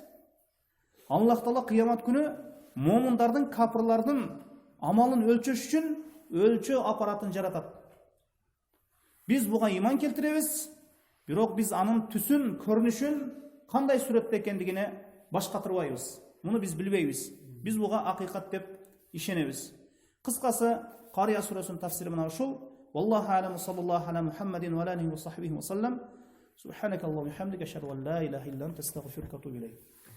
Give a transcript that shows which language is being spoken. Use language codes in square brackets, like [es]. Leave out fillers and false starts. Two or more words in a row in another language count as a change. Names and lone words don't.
[ky] Аллах Таала кыямат күнү момундардын, капырлардын амалын өлчөш үчүн өлчөө аппаратын жаратат. Биз буга иман келтиребиз, бирок биз анын түсүн, көрүнүшүн кандай сүрөттө экендигине баш катырбайбыз. Муну биз билбейбиз. Биз буга акыйкат деп ишенебиз. Кыскасы, Кария сүрөсүнүн тафсири мына ушул. [ar] والله أعلم صلى الله على محمد وآله وصحبه وسلم. سبحانك اللهم وبحمدك أشهد أن لا إله إلا أنت أستغفرك وأتوب إليك.